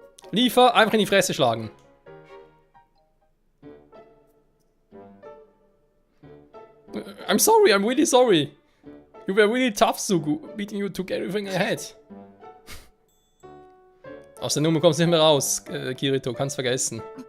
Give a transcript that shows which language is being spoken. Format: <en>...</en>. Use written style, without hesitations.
<de>Liefer, einfach in die Fresse schlagen.</de> <en>I'm sorry, I'm really sorry. You were really tough, Sugu. Beating you took everything I had.</en> <de>Aus der Nummer kommst du nicht mehr raus, Kirito, kannst vergessen.</de>